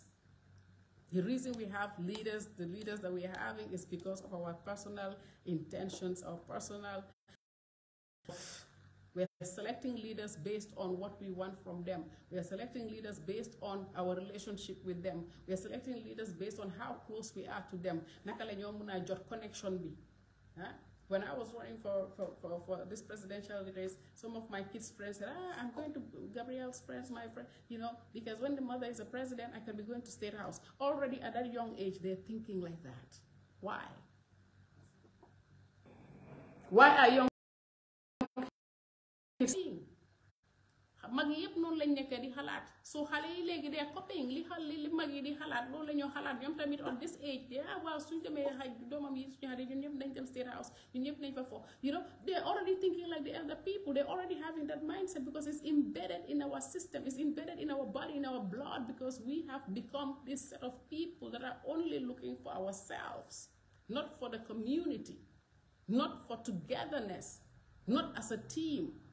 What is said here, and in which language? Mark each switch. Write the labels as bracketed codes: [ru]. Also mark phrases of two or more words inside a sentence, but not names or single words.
[en] The reason we have leaders, the leaders that we're having, is because of our personal intentions, our personal. We're selecting leaders based on what we want from them. We are selecting leaders based on our relationship with them. We are selecting leaders based on how close we are to them. [wo] Nakala ñoo mëna jot connection bi. [en] When I was running for this presidential race, some of my kids' friends said, I'm going to Gabriel's friends, my friend, you know, because when the mother is a president, I can be going to State House. Already at that young age, they're thinking like that. Why? Why are young kids seeing? [wo] Magi yep non lañ nekk di xalaat so xale yi léegi de copying li magi di xalaat loolu la ñoo xalaat ñoom tamit [en] on this age [wo] de waaw suñu demee xaj doomam yi suñu xale ñun ñëpp nañ dem State House ñun ñëpp nañ fa fo [en] you know they're already thinking like the elder people. They're already having that mindset because it's embedded in our system, it's embedded in our body, in our blood, because we have become this set of people that are only looking for ourselves, not for the community, not for togetherness, not as a team.